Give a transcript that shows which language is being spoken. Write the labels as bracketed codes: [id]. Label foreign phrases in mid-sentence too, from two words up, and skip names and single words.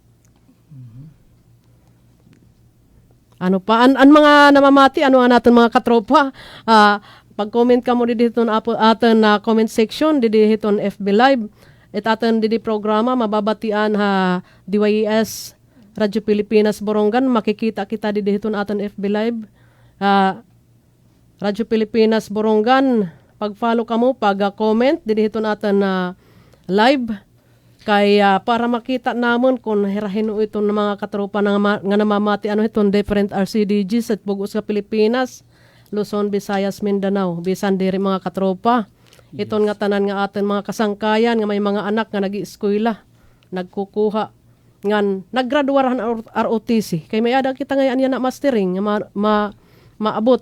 [war] Ano pa an mga namamati ano naton mga katropa, pag-comment ka mo dito aton na [en] comment section [war] dito FB Live at aton dito programa mababatian ha DYES Radyo Pilipinas Borongan, makikita kita dito aton FB Live. Radyo Pilipinas Borongan, pag-follow ka mo, pag-comment, dito natin na live. Kaya para makita namon kung hirahin ito ng mga katropa nga namamati, ano itong different RCDGs at bugos sa Pilipinas, Luzon, Visayas, Mindanao, bisan diri mga katropa. Itong nga tanan nga atin mga kasangkayan, nga may mga anak nga nag-i-eskwela, nagkukuha, ngan naggraduarahan ROTC. Kaya may ada kita ngayon yan na mastering, maabot.